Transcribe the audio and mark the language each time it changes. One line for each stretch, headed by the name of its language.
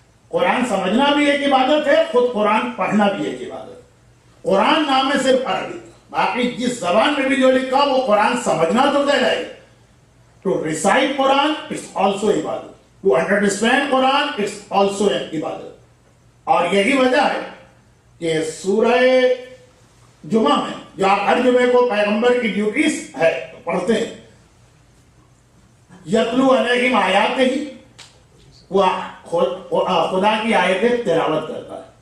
Urdu: قرآن سمجھنا بھی ایک عبادت ہے, خود قرآن پڑھنا بھی ایک عبادت ہے. قرآن نام ہے صرف عربی, باقی جس زبان میں بھی جو لکھا وہ قرآن سمجھنا تو کہلائے گا.
English: To recite Quran, it's also عبادت. To understand Quran, it's also عبادت.
Urdu: اور یہی وجہ ہے کہ سورہ جمعہ میں جو آپ ہر جمعے کو پیغمبر کی ڈیوٹیز ہے پڑھتے ہیں,
Arabic: یتلو علیہم آیات ہی,
Urdu: وہ خدا کی آیتیں تلاوت کرتا ہے.